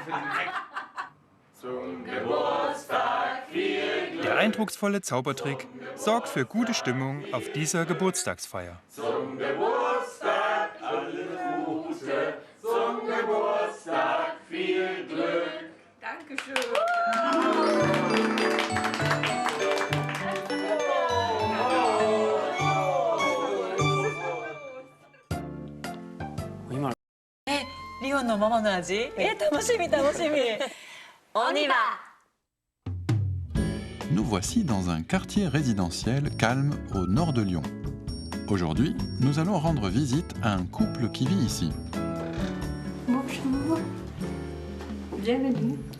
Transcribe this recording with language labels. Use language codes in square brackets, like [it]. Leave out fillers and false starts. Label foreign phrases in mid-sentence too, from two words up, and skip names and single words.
[de] Zum Geburtstag viel Glück. Der eindrucksvolle Zaubertrick sorgt für gute Stimmung auf dieser Geburtstagsfeier. Zum Geburtstag alles Gute. Zum Geburtstag viel Glück. Dankeschön. [ja] 리온のママの味？楽しみ楽しみ。 [fr] On y va! Nous voici dans un quartier résidentiel calme au nord de Lyon. Aujourd'hui, nous allons rendre visite à un couple qui vit ici. Bonjour. Bienvenue.